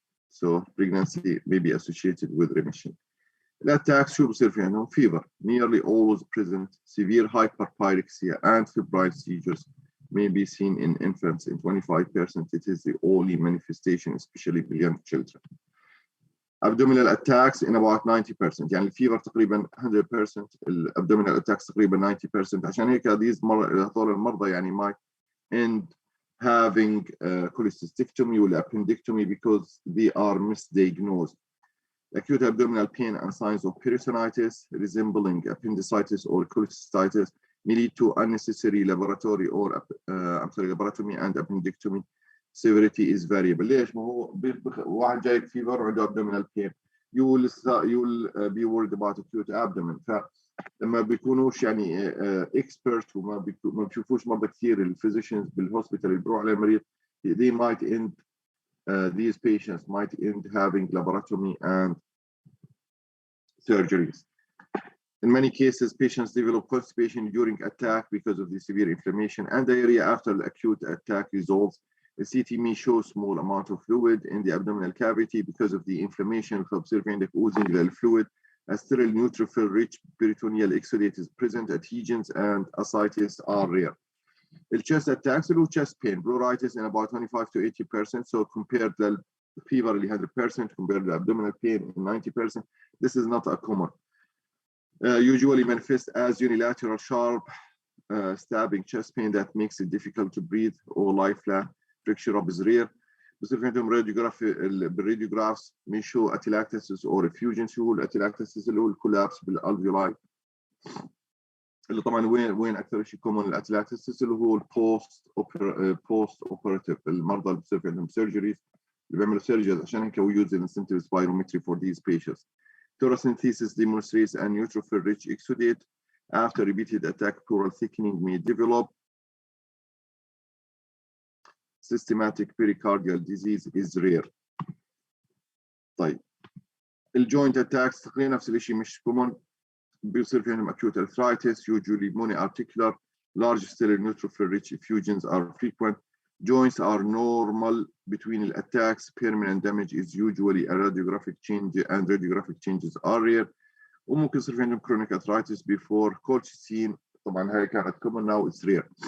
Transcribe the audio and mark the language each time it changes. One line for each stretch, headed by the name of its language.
English: So pregnancy may be associated with remission. The attacks
Arabic: شو بصير في عندهم
English: fever, nearly always present. Severe hyperpyrexia and febrile seizures may be seen in infants. In 25%, it is the only manifestation, especially in young children. Abdominal attacks in about 90%.
Arabic: يعني الفيفر تقريبا 100%. الابdominal attacks تقريبا 90%. عشان هيك هذول المرضى يعني
English: might end having cholecystectomy or appendectomy because they are misdiagnosed. Acute abdominal pain and signs of peritonitis resembling appendicitis or cholecystitis may lead to unnecessary laboratory or laparotomy and appendectomy. Severity is variable.
Arabic: ليش؟ ما هو واحد جايك فيبر وعنده
English: abdominal pain. You will be worried about acute abdomen.
Arabic: فلما بيكونوش يعني expert وما بيشوفوش مرضى كثير الفيزيشنز بالهوسبيتال اللي بيروحوا على المريض,
English: they might end these patients might end having laparotomy and surgeries. In many cases, patients develop constipation during attack because of the severe inflammation and diarrhea after the acute attack resolves. The CT may show small amount of fluid in the abdominal cavity because of the inflammation observing the oozing the fluid. A sterile neutrophil-rich peritoneal exudate is present. Adhesions and ascites are rare. The chest attacks are chest pain, pruritus in about 25 to 80%. So compared to the fever 100%, compared to abdominal pain in 90%, this is not a common. Usually manifest as unilateral sharp stabbing chest pain that makes it difficult to breathe or lie flat. Picture of is rare.
Arabic: بصير في عندهم
English: بالراديوغرافs may show atelectasis or effusion.
Arabic: شو هو الatelectasis اللي هو الكولابس بالالفيولاي اللي طبعا وين اكثر شيء كومن الatelectasis اللي هو البوست اوبراتيف المرضى اللي بصير في عندهم سيرجريز اللي بيعملوا سيرجريز عشان هيك
English: we use an incentive spirometry for these patients. Thoracentesis demonstrates a neutrophil rich exudate. After repeated attack, pleural thickening may develop. Systematic pericardial disease is rare.
Arabic: طيب الجوينت اتاكس تقريبا نفس الشيء مش كومن. بيصير في عندهم
English: acute arthritis, usually monoarticular. Large stellar neutrophil rich effusions are frequent. Joints are normal between the attacks. Permanent damage is usually a radiographic change and radiographic changes are rare.
Arabic: وممكن يصير في عندهم
English: chronic arthritis before colchicine.
Arabic: طبعا هاي كانت
English: common, now it's rare.